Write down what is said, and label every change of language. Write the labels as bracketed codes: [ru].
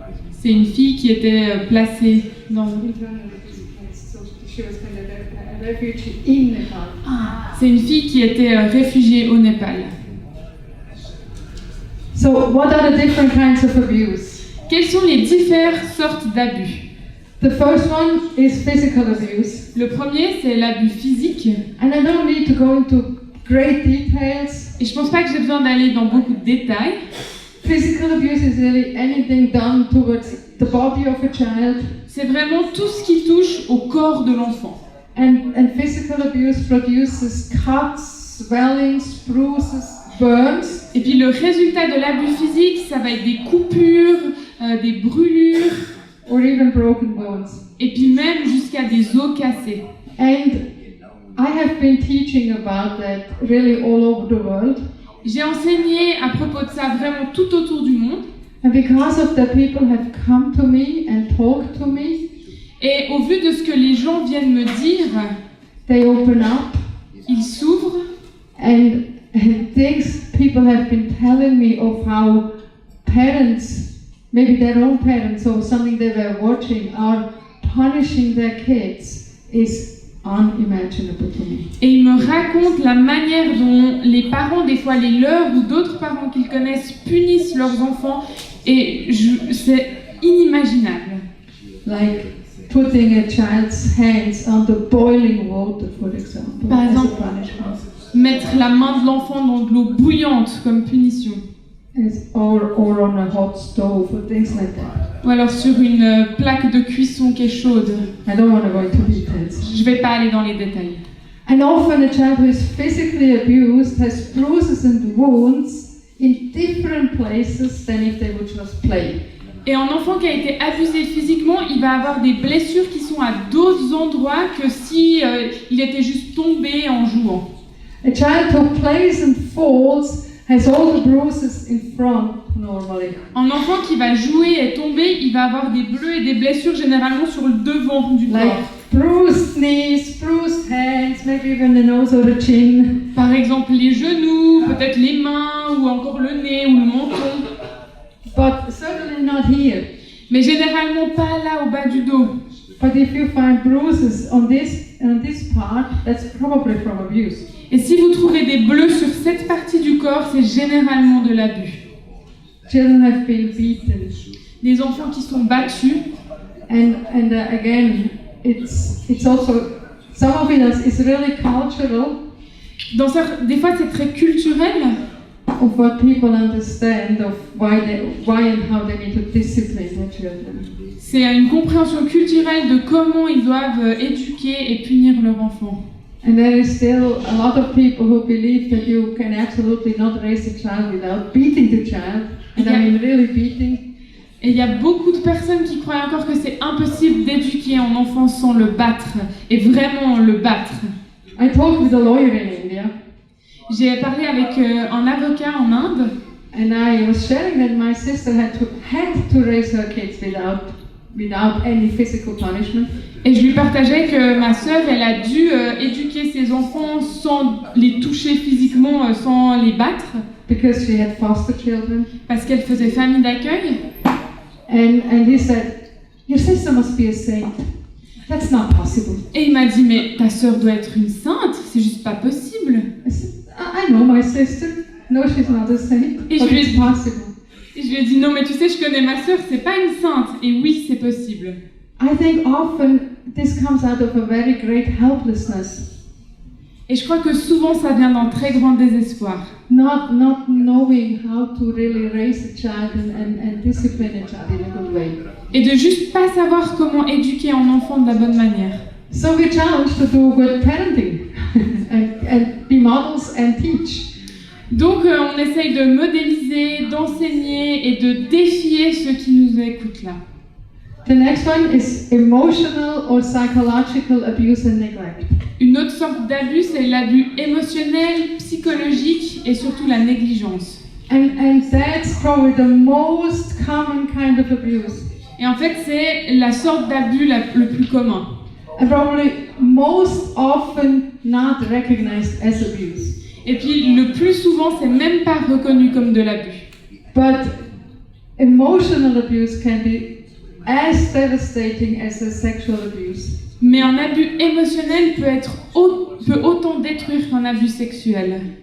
[fr] C'est une fille qui était placée dans... [en] Internally displaced, so she was kind of a refugee in Nepal. [fr] C'est une fille qui était réfugiée au Népal. [en] So what are the different kinds of abuse? [fr] Quelles sont les diverses sortes d'abus? [en] The first one is physical abuse. [fr] Le premier, c'est l'abus physique. [en] And I don't need to go into great details. [fr] Et je pense pas que j'ai besoin d'aller dans beaucoup de détails. [en] Physical abuse is really anything done towards the body of a child. [fr] C'est vraiment tout ce qui touche au corps de l'enfant. [en] And physical abuse produces cuts, swellings, bruises, burns. [fr] Et puis le résultat de l'abus physique, ça va être des coupures, des brûlures, [en] Or even broken bones. [fr] et puis même jusqu'à des os cassés. [en] And I have been teaching about that really all over the world. [fr] J'ai enseigné à propos de ça vraiment tout autour du monde. [en] And because of that, people have come to me and talked to me. [fr] Et au vu de ce que les gens viennent me dire, [en] They open up. [fr] ils s'ouvrent. [en] And things people have been telling me of how parents, maybe their own parents or something they were watching, are punishing their kids is unimaginable to me. [fr] Et il me raconte la manière dont les parents, des fois les leurs ou d'autres parents qu'ils connaissent, punissent leurs enfants. Et c'est inimaginable. [en] Like putting a child's hands under boiling water, for example, [fr] Par [en] as a [fr] exemple, [en] punishment. [fr] mettre la main de l'enfant dans de l'eau bouillante comme punition. [en] Or on a hot stove, or things like that. [fr] Ou alors sur une plaque de cuisson qui est chaude. [en] I don't want to go into details. [fr] Je vais pas aller dans les détails. [en] And often a child who is physically abused has bruises and wounds in different places than if they would just play. [fr] Et un enfant qui a été abusé physiquement, il va avoir des blessures qui sont à d'autres endroits que si il était juste tombé en jouant. [en] A child who plays and falls has all the bruises in front normally. [fr] Un enfant qui va jouer et tomber, il va avoir des bleus et des blessures généralement sur le devant du [en] Like [fr] corps. [en] bruised knees, bruised hands, maybe even the nose or the chin. [fr] Par exemple les genoux, peut-être les mains ou encore le nez ou le menton. [en] But certainly not here. [fr] Mais généralement pas là au bas du dos. [en] But if you find bruises on this part, that's probably from abuse. [fr] Et si vous trouvez des bleus sur cette partie du corps, c'est généralement de l'abus. [en] Children have been beaten. [fr] Des enfants qui sont battus. [en] And again, it's also, some of it is really cultural, [fr] Des fois c'est très culturel. [en] of what people understand of why and how they need to discipline their children. [fr] C'est une compréhension culturelle de comment ils doivent éduquer et punir leur enfant. [en] And there is still a lot of people who believe that you can absolutely not raise a child without beating the child. And I mean really beating. [fr] Et il y a beaucoup de personnes qui croient encore que c'est impossible d'éduquer un enfant sans le battre, et vraiment le battre. [en] I talked with a lawyer in India, [fr] J'ai parlé avec un avocat en Inde, [en] and I was sharing that my sister had to raise her kids without any physical punishment. [fr] et je lui partageais que ma sœur, elle a dû éduquer ses enfants sans les toucher physiquement, sans les battre, [en] Because she had foster children. [fr] parce qu'elle faisait famille d'accueil. [en] And he said, your sister must be a saint. That's not possible. [fr] Et il m'a dit, mais ta sœur doit être une sainte, c'est juste pas possible. [en] I said, I know my sister. No, she's not a saint, [fr] Et [en] but [fr] je lui ai [en] it's [fr] dit- [en] possible. [fr] Et je lui ai dit, non mais tu sais, je connais ma sœur, c'est pas une sainte. Et oui, c'est possible. [en] I think often this comes out of a very great helplessness, [fr] Et je crois que souvent ça vient d'un très grand désespoir. [en] not knowing how to really raise a child and discipline a child in a good way. [fr] Et de juste pas savoir comment éduquer un enfant de la bonne manière. [en] So we're challenged to do good parenting and be models and teach. [fr] Donc on essaye de modéliser, d'enseigner et de défier ceux qui nous écoutent là. [en] The next one is emotional or psychological abuse and neglect. [fr] Une autre sorte d'abus, c'est l'abus émotionnel, psychologique et surtout la négligence. [en] And that's probably the most common kind of abuse. [fr] Et en fait, c'est la sorte d'abus le plus commun. [en] And probably most often not recognized as abuse. [fr] Et puis le plus souvent, c'est même pas reconnu comme de l'abus. [en] But emotional abuse can be as devastating as a sexual abuse. [fr] Mais un abus émotionnel peut autant détruire qu'un abus sexuel.